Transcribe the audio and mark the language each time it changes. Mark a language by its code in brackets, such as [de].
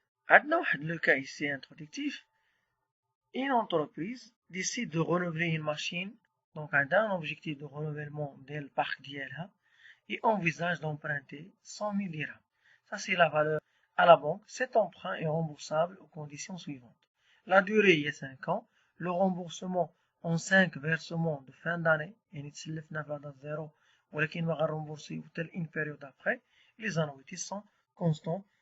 [fr] Maintenant, le cas ici introductif. Une entreprise décide de renouveler une machine, donc un objectif de renouvellement du parc d'ILH, et envisage d'emprunter 100 000 dirhams. Ça, c'est la valeur à la banque. Cet emprunt est remboursable aux conditions suivantes. La durée est 5 ans. Le remboursement en 5 versements de fin d'année. [ar] يعني تسلفنا في هذا الزيرو ولكن ما غنرمبورسيو حتى [fr] une période après. Les annuités sont constants.